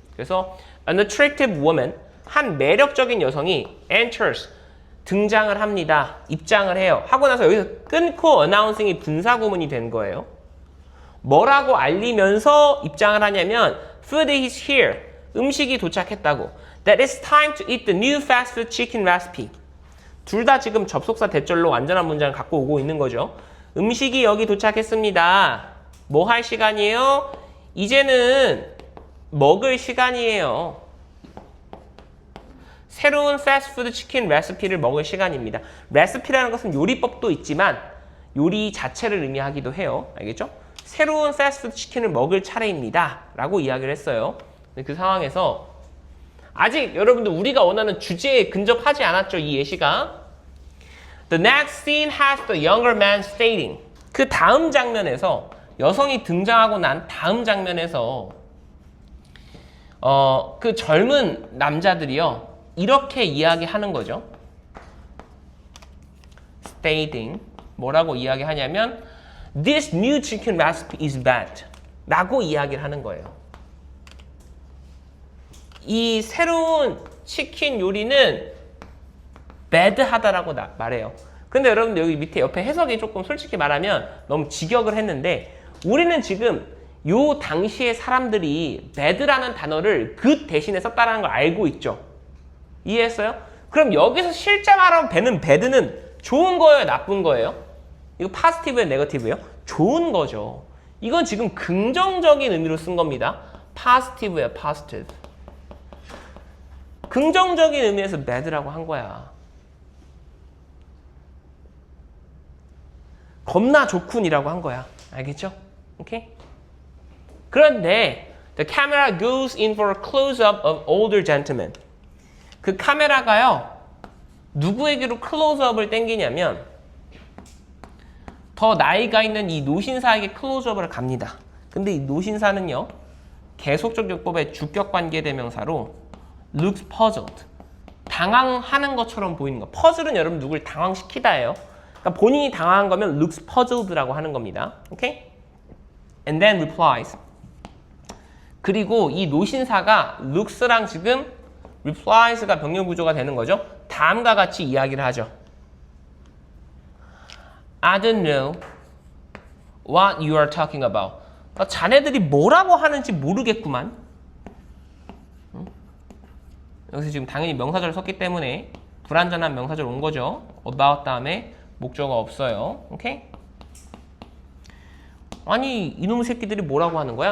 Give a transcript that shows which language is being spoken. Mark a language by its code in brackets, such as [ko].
[ko] 그래서 [en] an attractive woman, [ko] 한 매력적인 여성이 enters, 등장을 합니다. 입장을 해요. 하고 나서 여기서 끊고 announcing이 분사구문이 된 거예요. 뭐라고 알리면서 입장을 하냐면 [en] food is here, [ko] 음식이 도착했다고. [en] That it's time to eat the new fast food chicken recipe. [ko] 둘 다 지금 접속사 대절로 완전한 문장을 갖고 오고 있는 거죠. 음식이 여기 도착했습니다. 뭐 할 시간이에요? 이제는 먹을 시간이에요. 새로운 패스트푸드 치킨 레시피를 먹을 시간입니다. 레시피라는 것은 요리법도 있지만 요리 자체를 의미하기도 해요. 알겠죠? 새로운 패스트푸드 치킨을 먹을 차례입니다. 라고 이야기를 했어요. 그 상황에서 아직 여러분들 우리가 원하는 주제에 근접하지 않았죠. 이 예시가. [en] The next scene has the younger man stating. [ko] 그 다음 장면에서 여성이 등장하고 난 다음 장면에서 그 젊은 남자들이요. 이렇게 이야기하는 거죠. [en] Stating. [ko] 뭐라고 이야기하냐면 [en] This new chicken recipe is bad. [ko] 라고 이야기를 하는 거예요. 이 새로운 치킨 요리는 bad하다라고 말해요. 근데 여러분들 여기 밑에 옆에 해석이 조금 솔직히 말하면 너무 직역을 했는데 우리는 지금 요 당시의 사람들이 bad라는 단어를 good 대신에 썼다는 걸 알고 있죠. 이해했어요? 그럼 여기서 실제 말하면 bad는 좋은 거예요? 나쁜 거예요? 이거 positive예요? negative예요? 좋은 거죠. 이건 지금 긍정적인 의미로 쓴 겁니다. positive예요. [en] positive. [ko] 긍정적인 의미에서 bad라고 한 거야. 겁나 좋군이라고 한 거야. 알겠죠? 오케이? 그런데 [en] the camera goes in for a close-up of older gentlemen. [ko] 그 카메라가요. 누구에게로 클로즈업을 땡기냐면 더 나이가 있는 이 노신사에게 클로즈업을 갑니다. 근데 이 노신사는요. 계속적 요법의 주격관계 대명사로 [en] looks puzzled. [ko] 당황하는 것처럼 보이는 거. 퍼즐은 여러분 누굴 당황시키다예요. 그러니까 본인이 당황한 거면 [en] looks puzzled [ko] 라고 하는 겁니다. [en] 오케이? And then replies. [ko] 그리고 이 노신사가 looks랑 지금 replies가 병렬 구조가 되는 거죠. 다음과 같이 이야기를 하죠. [en] I don't know what you are talking about. [ko] 자네들이 뭐라고 하는지 모르겠구만. 여기서 지금 당연히 명사절을 썼기 때문에 불완전한 명사절 온 거죠. about 다음에 목적어 없어요. 오케이? 아니 이놈의 새끼들이 뭐라고 하는 거야?